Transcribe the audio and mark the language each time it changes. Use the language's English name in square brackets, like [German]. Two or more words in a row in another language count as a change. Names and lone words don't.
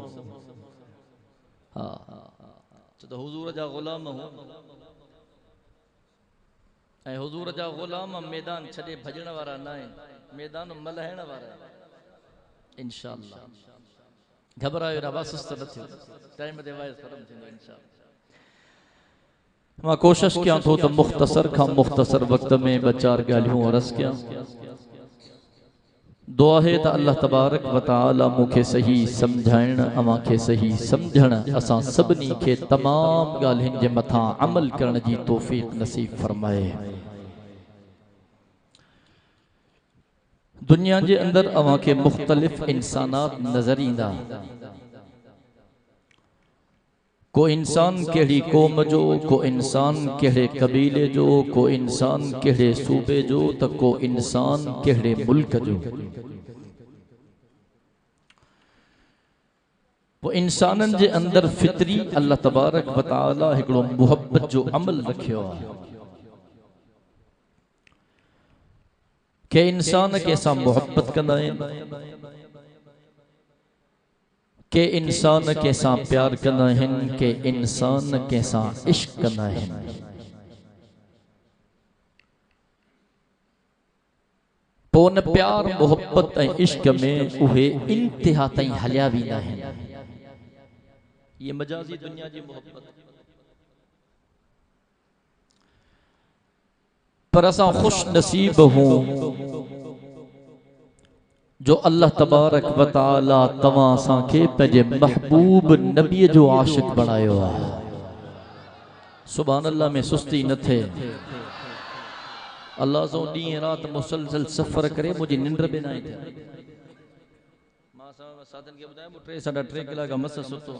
[Sindhi] हा, छो त हुज़ूर जा ग़ुलाम हो ऐं हुज़ूर जा ग़ुलाम मैदान छॾे भॼण वारा न आहिनि, मैदान मल्हाइण वारा आहिनि। इंशाअल्लाह घबरायो न, वासुस्त न थियो, टाइम ते वाइस ख़त्म थींदो इंशाअल्लाह। मां कोशिश कयां थो त मुख़्तसर खां मुख़्तसर वक़्त में 2-4 ॻाल्हियूं अर्ज़ कयां। दुआ है त [Arabic] الله تبارك وتعالى [Sindhi] मूंखे सही सम्झाइण, अवां खे सही सम्झण, असां सभिनी खे तमाम ॻाल्हियुनि जे मथां अमल करण जी तौफ़ीक़ नसीब फरमाए। दुनिया जे अंदर अवां खे मुख़्तलिफ़ इंसानात नज़र ईंदा। को इंसान कहिड़ी क़ौम जो, को इंसान कहिड़े कबीले जो, को इंसान कहिड़े सूबे जो, त को इंसान कहिड़े मुल्क जो। वो इंसानन जे अंदर फितरी [Arabic] الله تبارك وتعالى [Sindhi] हिकिड़ो मुहब्बत जो अमल रखियो आहे। के इंसान के सां मुहब्बत कंदा आहिनि, के इंसान के सां प्यार कंदा आहिनि, के इंसान के सां इश्क कंदा आहिनि। पोइ उन प्यार मुहब्बत ऐं इश्क में उहे इंतिहा ताईं हलिया वेंदा आहिनि। ये मजाजी दुनिया जी मोहब्बत। पर असां खुश नसीब हूं जो [Arabic] الله تبارك وتعالى [Sindhi] तवां असां खे पंहिंजे महबूब नबी जो आशिक बणायो आहे। [Arabic] سبحان الله [Sindhi] में सुस्ती न थे। अल्लाह जो ॾींहुं रात मुसलसल सफ़र करे मुझी निंड बि न आई। मां साधन के ॿुधायां 3-3.5 कलाक मस सुतो।